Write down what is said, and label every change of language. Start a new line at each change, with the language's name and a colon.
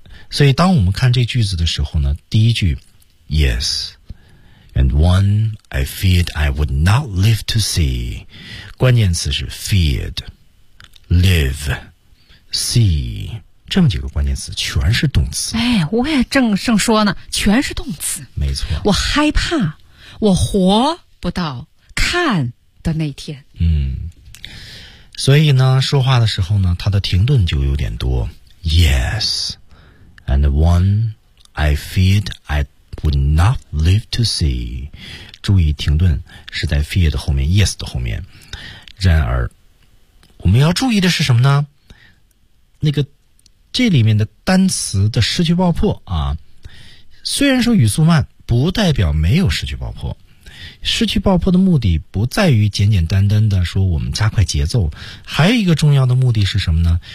Chinese: 所以当我们看这句子的时候呢，第一句
English: Yes, and one I feared I would not live to see，
Chinese: 关键词是 feared, live, see， 这么几个关键词全是动词。哎，我也正说呢，全是动词。没错。我害怕，我活不到看的那天。所以呢，说话的时候呢，它的停顿就有点多。
English: Yes. And one I feared I would not live to see.
Chinese: 注意停顿是在 feared 后面 ,yes 的后面。然而我们要注意的是什么呢？那个这里面的单词的失去爆破啊，虽然说语速慢不代表没有失去爆破。失去爆破的目的不在于简简单单的说我们加快节奏，还有一个重要的目的是什么呢？